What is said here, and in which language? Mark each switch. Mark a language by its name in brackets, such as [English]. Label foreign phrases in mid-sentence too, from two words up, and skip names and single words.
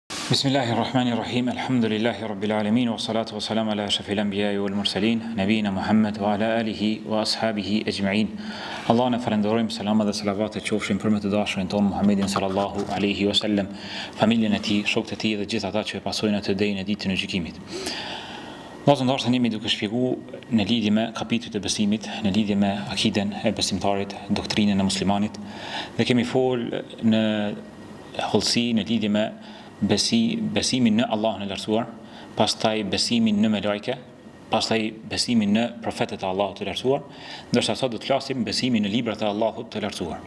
[Arabic] بسم الله الرحمن الرحيم الحمد لله رب العالمين والصلاة والسلام على أشرف الأنبياء والمرسلين نبينا محمد وعلى آله وأصحابه أجمعين. [Albanian] Allahun e falenderojmë, selama dhe selavatet qofshin për më të dashurin ton Muhammedin [Arabic] صلى الله عليه وسلم, [Albanian] familjen e tij, shokët e tij dhe gjithë ata që e pasojnë atë deri në ditën e gjykimit. Vazhdim ndoshta jemi duke shpjeguar në lidhje me kapitujt e besimit, në lidhje me akiden e besimtarit, doktrinën e muslimanit, dhe kemi fol në hollësi në lidhje me besimin në Allahun e lartësuar, pastaj besimin në melajke, pastaj besimin në profetët e Allahut të lartësuar, ndërsa sot do të flasim besimin në librat e Allahut të lartësuar.